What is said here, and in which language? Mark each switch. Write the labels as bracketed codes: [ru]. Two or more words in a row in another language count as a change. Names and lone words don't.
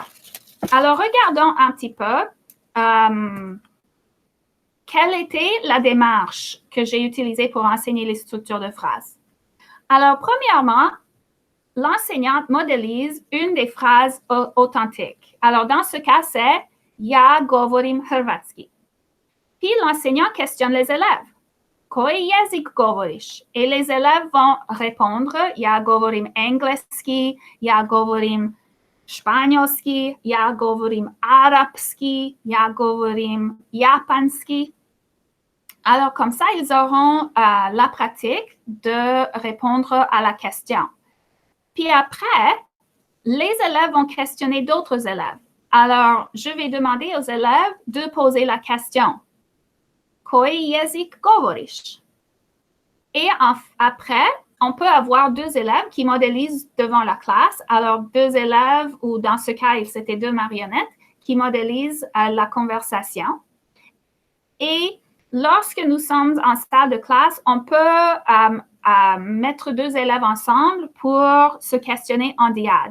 [fr] Alors, regardons un petit peu quelle était la démarche que j'ai utilisée pour enseigner les structures de phrases. Alors, premièrement, l'enseignante modélise une des phrases authentiques. Alors, dans ce cas, c'est [hr] ja govorim hrvatski. [fr] Puis, l'enseignant questionne les élèves. [hr] Koji jezik govoriš? [fr] Et les élèves vont répondre [hr] ja govorim engleski, ja govorim španjolski, ja govorim arabski, ja govorim japanski. [fr] Alors, comme ça, ils auront la pratique de répondre à la question. Puis après, les élèves vont questionner d'autres élèves. Alors, je vais demander aux élèves de poser la question. [hr] Koji jezik govoriš? [fr] Et après, on peut avoir deux élèves qui modélisent devant la classe. Alors, deux élèves, ou dans ce cas, c'était deux marionnettes, qui modélisent la conversation. Et lorsque nous sommes en salle de classe, on peut mettre deux élèves ensemble pour se questionner en diade.